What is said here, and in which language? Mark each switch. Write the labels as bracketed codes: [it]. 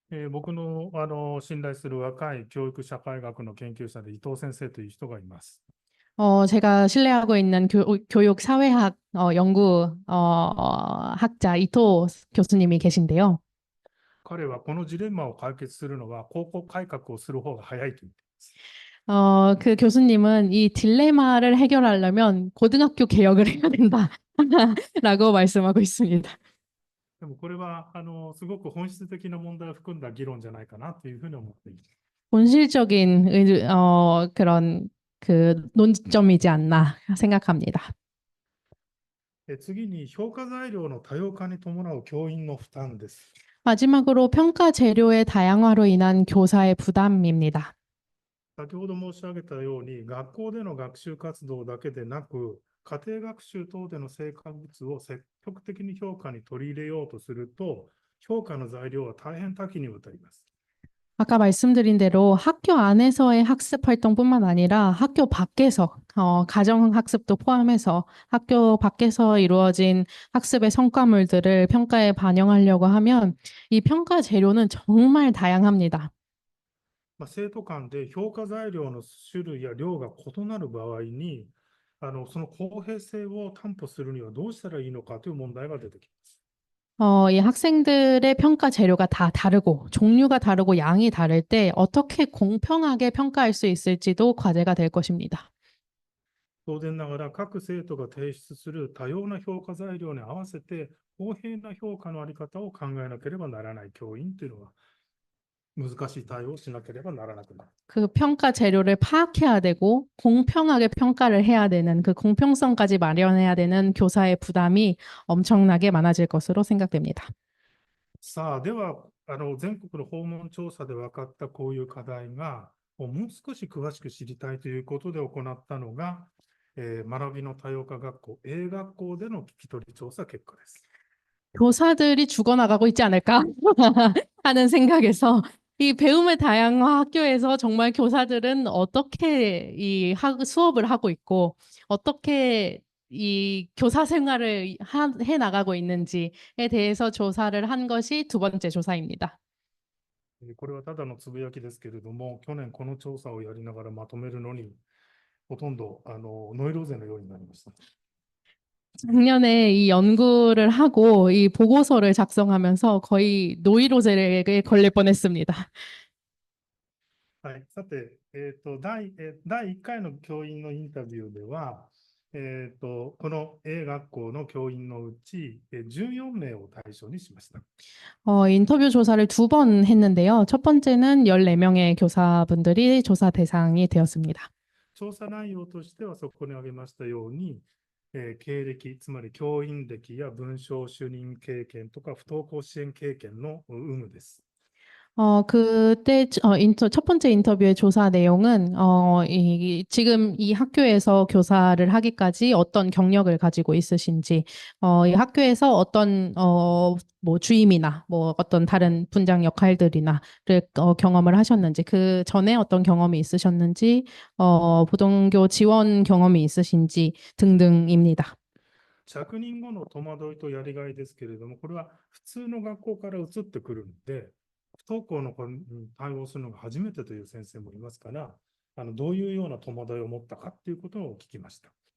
[ja] 僕の、信頼する若い教育社会学の研究者で伊藤先生という人がいます。 [ko] 제가 신뢰하고 있는 교육 사회학 연구 학자 이토 교수님이 계신데요. [ja] 彼はこのジレンマを解決するのは高校改革をする方が早いと言っています。 [ko] 그 교수님은 이 딜레마를 해결하려면 고등학교 개혁을 해야 된다라고 말씀하고 있습니다. [ja] でもこれはすごく本質的な問題を含んだ議論じゃないかなというふうに思っています。 [ko] 본질적인 그런 그 논점이지 않나 생각합니다. [ja] 次に評価材料の多様化に伴う教員の負担です。 [ko] 마지막으로 평가 재료의 다양화로 인한 교사의 부담입니다. [ja] 先ほど申し上げたように、学校での学習活動だけでなく、家庭学習等での成果物を積極的に評価に取り入れようとすると、評価の材料は大変多岐にわたります。 [ko] 아까 말씀드린 대로 학교 안에서의 학습 활동뿐만 아니라 학교 밖에서 가정 학습도 포함해서 학교 밖에서 이루어진 학습의 성과물들을 평가에 반영하려고 하면 이 평가 재료는 정말 다양합니다. [ja] 生徒間で評価材料の種類や量が異なる場合に、その公平性を担保するにはどうしたらいいのかという問題が出てきます。 [ko] 이 학생들의 평가 재료가 다 다르고 종류가 다르고 양이 다를 때 어떻게 공평하게 평가할 수 있을지도 과제가 될 것입니다. [ja] 当然ながら各生徒が提出する多様な評価材料に合わせて公平な評価のあり方を考えなければならない教員というのは難しい対応をしなければならなくなる。 [ko] 그 평가 재료를 파악해야 되고 공평하게 평가를 해야 되는 그 공평성까지 마련해야 되는 교사의 부담이 엄청나게 많아질 것으로 생각됩니다. [ja] さあ、では全国の訪問調査で分かったこういう課題がもう少し詳しく知りたいということで行ったのが、学びの多様化学校 A 学校での聞き取り調査結果です。 [ko] 교사들이 죽어나가고 있지 않을까 하는 생각에서 이 배움의 다양화 학교에서 정말 교사들은 어떻게 수업을 하고 있고 어떻게 이 교사 생활을 해 나가고 있는지에 대해서 조사를 한 것이 두 번째 조사입니다. [ja] これはただのつぶやきですけれども、去年この調査をやりながらまとめるのにほとんどノイローゼのようになりました。 [ko] 작년에 이 연구를 하고 이 보고서를 작성하면서 거의 노이로제에 걸릴 뻔했습니다. [ja] はい、さて、第1回の教員のインタビューでは、この A 学校の教員のうち14名を対象にしました。 [ko] 인터뷰 조사를 두 번 했는데요. 첫 번째는 14명의 교사분들이 조사 대상이 되었습니다. [ja] 調査内容としてはそこに挙げましたように、経歴、つまり教員歴や文章主任経験とか不登校支援経験の有無です。 [ko] 그때 첫 번째 인터뷰의 조사 내용은 지금 이 학교에서 교사를 하기까지 어떤 경력을 가지고 있으신지, 이 학교에서 어떤 뭐 주임이나 뭐 어떤 다른 분장 역할들이나를 경험을 하셨는지, 그 전에 어떤 경험이 있으셨는지, 부등교 지원 경험이 있으신지 등등입니다. [ja] 着任後の戸惑いとやりがいですけれども、これは普通の学校から移ってくるので、不登校の子に対応するのが初めてという先生もいますから、どういうような戸惑いを持ったかということを聞きました。